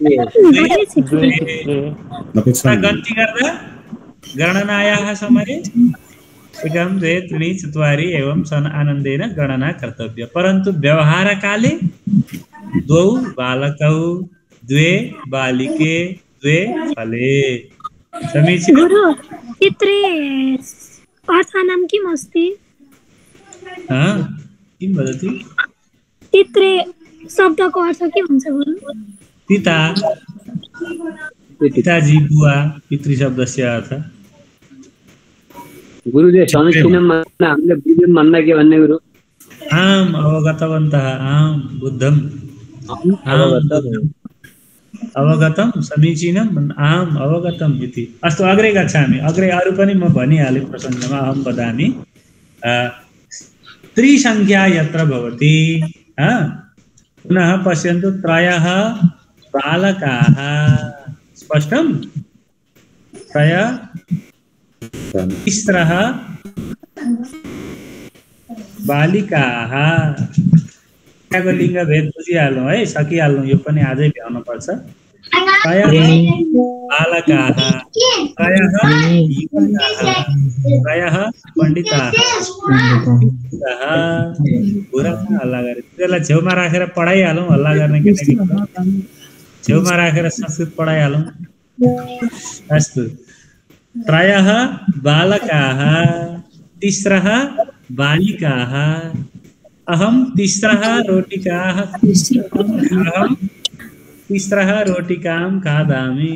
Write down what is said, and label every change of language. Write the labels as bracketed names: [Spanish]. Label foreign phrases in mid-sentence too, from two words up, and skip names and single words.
[Nepali] गन्ति गर्दा [Sanskrit] गणनायाः समये एकं द्वे त्रीणि चत्वारि एवं सन् आनन्देन गणना कर्तव्या, परन्तु व्यवहारकाले द्वौ बालकौ, द्वे बालिके, द्वे फले समीचीनं। चित्रे अर्थानां किम् अस्ति? किं वदति? [Nepali] चित्रे शब्दको अर्थ के हुन्छ गुरु? [Sanskrit] पिता, पिताजी, बुवा, पितृशब्दस्य अर्थ। गुरुले समीचीनं [Nepali] हामीले बुझ्यौँ भन्दा के भन्ने गुरु? [Sanskrit] आम् अवगतवन्तः, आम् बुद्धम्, अवगतं समीचीनम्, आम् अवगतम् इति। अस्तु अग्रे गच्छामि, अग्रे [Nepali] अरू पनि म भनिहालेँ प्रसङ्गमा, [Sanskrit] अहं वदामि। त्रिसङ्ख्या यत्र भवति, पुनः पश्यन्तु, त्रयः बालकाः, स्पष्टं? त्रयः, तिस्रः बालिकाः, [Nepali] त्यहाँको लिङ्गभेद बुझिहाल्नु है, सकिहाल्नु, यो पनि आजै भ्याउनु पर्छ। [Sanskrit] त्रयः बालकाः, त्रयः युवकाः, त्रयः पण्डिताः, [Nepali] हल्ला गरे त्यसलाई छेउमा राखेर पढाइहालौँ, हल्ला गर्ने केटाकेटी छेउमा राखेर संस्कृत पढाइहालौँ। [Sanskrit] अस्तु, त्रयः बालकाः, तिस्रः बालिकाः, अहं तिस्रः रोटिकाः, अहं तिस्रः रोटिकां खादामि।